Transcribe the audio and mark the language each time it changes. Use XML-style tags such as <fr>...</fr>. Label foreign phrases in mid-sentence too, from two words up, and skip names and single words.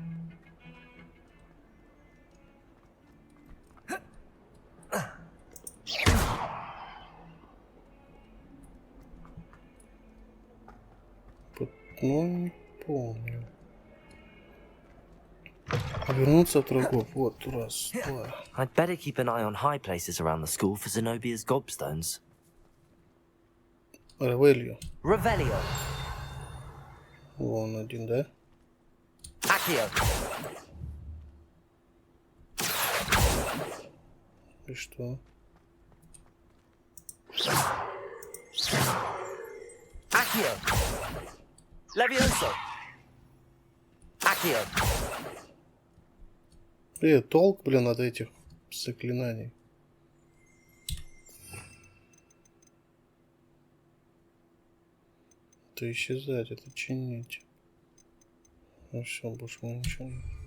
<ru>Ну, не помню. Вернуться от врагов. Вот, раз, два.</ru> <en>I'd better keep an eye on high places around the school for Zenobia's gobstones.</en> <ru>Ревелью. Revelio. Вон один, да? Accio. И что? Accio. Levioso. Accio. Толк, блин, от этих заклинаний. Это исчезать, это чинить. Ну все, больше ничего нет.</ru>